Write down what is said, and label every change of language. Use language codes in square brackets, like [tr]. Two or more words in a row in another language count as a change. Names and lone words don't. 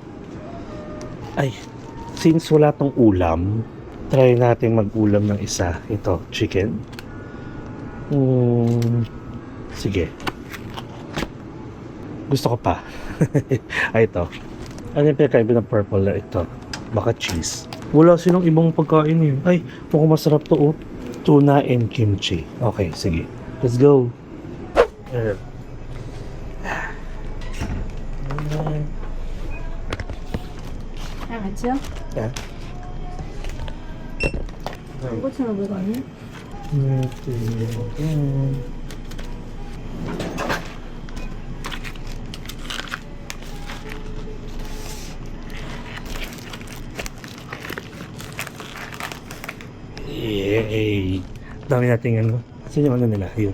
[tl] Ay, since wala tong ulam, try natin mag-ulam ng isa. Ito, chicken. Sige. Gusto ko pa. Ay, ito. Ano yung pinakaiba ng purple na ito? Baka cheese. Wala silang ibang pagkain eh. Ay, mukhang masarap to oh. [en] Tuna and kimchi. [tl] Okay, sige. [en] Let's go. [ko] 같이요? Yeah. 꽃처럼 보이거든요. Yay! [tl] Dami nating Kasi yung nila, yun.